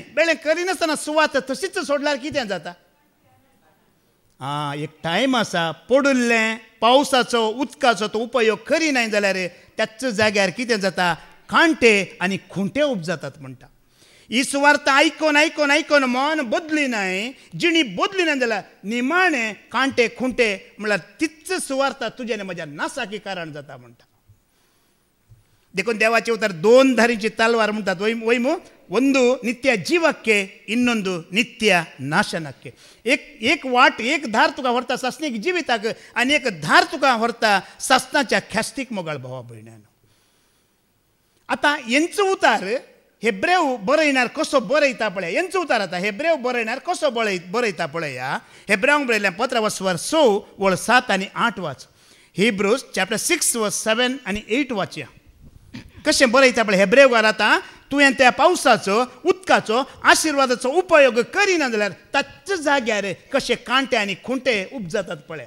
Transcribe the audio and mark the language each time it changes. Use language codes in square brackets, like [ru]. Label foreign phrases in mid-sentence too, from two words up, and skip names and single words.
[kok] बेळें करिनासतना सुवात तशीच सोडल्यार कितें जाता. एक टायम आसा पडुल्लें पावसाचो उदकाचो तो उपयोग करिनाय जाल्यार त्याच जाग्यार कितें जाता कांटे आनी खुंटे उपजातात म्हणटा. ही सुवार्ता आयकोन आयकोन आयकोन मन बदलिनाय, जिणी बदलिना जाल्यार निमाणें कांटे खुंटे म्हळ्यार तीच सुवार्ता तुजें म्हज्या नासाकी कारण जाता म्हणटा. देखून देवाचे उतर दोन धारीची तलवार म्हणतात वैमू [kn] ಒಂದು ನಿತ್ಯ ಜೀವಕ್ಕೆ ಇನ್ನೊಂದು ನಿತ್ಯ ನಾಶನಕ್ಕೆ [kok] एक वाट एक धार तुका व्हरता ससनीक जिविताक आनी एक धार तुका व्हरता ससनाच्या ख्यास्तीक मोगाळ भावा भयण्यान आता यांचो उतार हेब्रेव बरयणार कसो बरयता पळय यांचो उतार आता हेब्रेव बरयणार कसो बरयता पळया हेब्रेवांक बरयल्या 15:6 वळ 7 आनी 8 वाच हिब्रूज चॅप्टर 6:7 आनी 8 वाचया कशें बरयता पळय हेब्रेव घाल आतां तुवें त्या पावसाचो उदकाचो आशिर्वादाचो उपयोग करिना जाल्यार ताच्या जाग्यार कशे कांटे आनी खुंटे उपजतात पळया